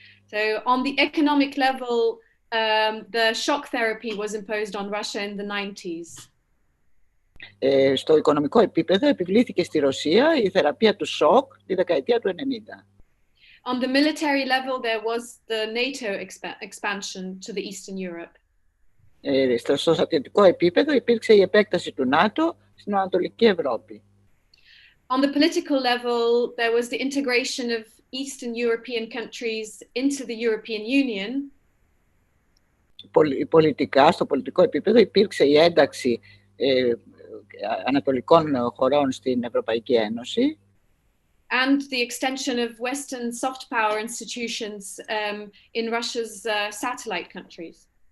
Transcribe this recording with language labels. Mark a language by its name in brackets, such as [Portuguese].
[English] So on the economic level, the shock therapy was imposed on Russia in the 90s. [Greek] Στο οικονομικό επίπεδο επιβλήθηκε στη Ρωσία η θεραπεία του σοκ τη δεκαετία του 90. [English] On the military level, there was the NATO expansion to the Eastern Europe. [Greek] Στο στρατιωτικό επίπεδο υπήρξε η επέκταση του ΝΑΤΟ στην Ανατολική Ευρώπη. [English] On the political level, there was the integration of Eastern European countries into the European Union. [Greek] Πολιτικά, στο πολιτικό επίπεδο υπήρξε η ένταξη ανατολικών χωρών στην Ευρωπαϊκή Ένωση. [English] And the extension of Western soft power institutions in Russia's satellite countries.